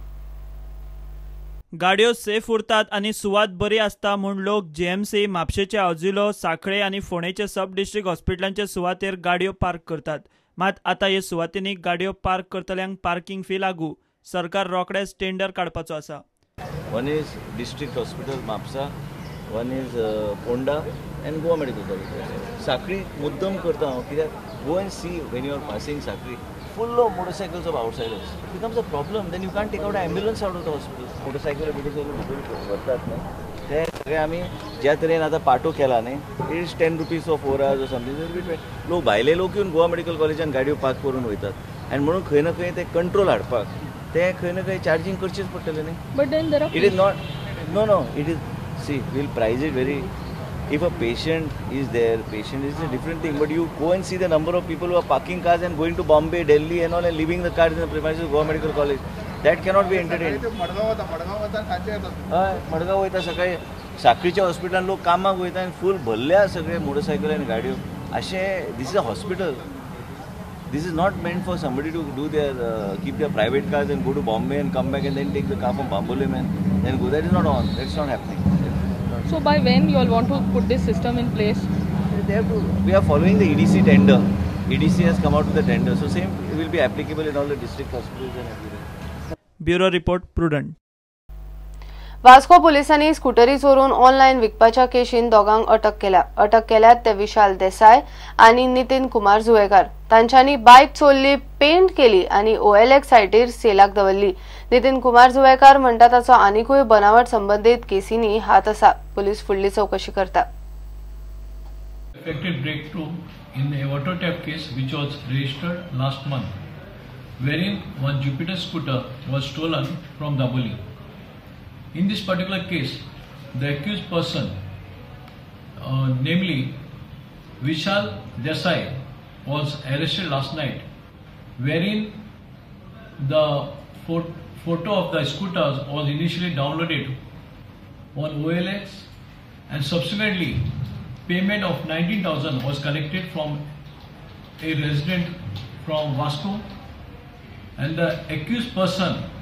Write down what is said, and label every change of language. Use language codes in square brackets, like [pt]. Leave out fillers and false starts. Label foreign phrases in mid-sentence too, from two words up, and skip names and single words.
[kok] गाडयो सेफ उरतात आणि सुवात बरी आसता म्हूण लोक जीएमसी म्हापशेचे आजिलो साखळे आणि फोणेचे सब डिस्ट्रिक्ट हॉस्पिटलांचे सुवातेर गाडयो पार्क करतात। मात आता हे सुवातींनी गाडयो पार्क करतल्यांक पार्किंग फी लागू। सरकार रोखडेच टेंडर काडपाचो आसा। [en] One is district hospital Mapsa, one is Ponda and Goa Medical College. Sakri [kok] muddam karta hu kidyak [en] go and see when you are passing Sakri full of motorcycles of outsiders. It becomes a problem. Then you can't take out an ambulance out of the hospital. [kok] Motorcycle vartat na. ते सगळे आम्ही ज्या तरेन आता पाटो केला न्ही, [en] it is 10 rupees for 4 hours or something. [kok] लोक भायले लोक येवन गोवा मेडिकल कॉलेजान गाडयो पार्क करून वयतात आनी म्हणून खंय ना खंय ते कंट्रोल हाडपाक ते खंय ना खंय चार्जिंग करचेच पडटले न्ही। [en] but then there are it is not no it is see will price it very if a patient is there, patient is a different thing, but you go and see the number of people who are parking cars and going to Bombay, Delhi and all and leaving the cars in the premises of Goa Medical College. That cannot be entertained. [kok] मडगाव वयता सकाळी साखळीच्या हॉस्पिटलान लोक कामाक वयता आनी फूल भरल्या सगळे मोटरसायकल आनी गाडयो अशे। [en] This is a hospital. This is not meant for somebody to do their keep their private cars and go to Bombay and come back and then take the car from Bambole man then go. That is not on. That's not happening. So by when you all want to put this system in place? They have to. We are following the EDC tender. EDC has come out with the tender, so same will be applicable in all the district hospitals and everywhere. Bureau report Prudent. [kok] वास्को पुलिसांनी स्कूटरी चोरून ऑनलाइन विकपाच्या केशीन दोगांक अटक केल्यात ते विशाल देसाय आणि नितीन कुमार जुवेकर। तांच्यांनी बाईक चोरली, पेंट केली आणि OLX सायटीर सेलाक दवरली। नितीन कुमार जुवेकर म्हणटा ताचो आनीकूय बनावट संबंधित केसींनी हात आसा। पुलीस फुडली चौकशी करता। [en] Effective breakthrough in a auto theft case which was registered last month, wherein one Jupiter scooter was stolen from Daboli. In this particular case, the accused person, namely Vishal Desai, was arrested last night, wherein the photo of the scooter was initially downloaded on OLX and subsequently payment of 19,000 was collected from a resident from Vasco, and the accused person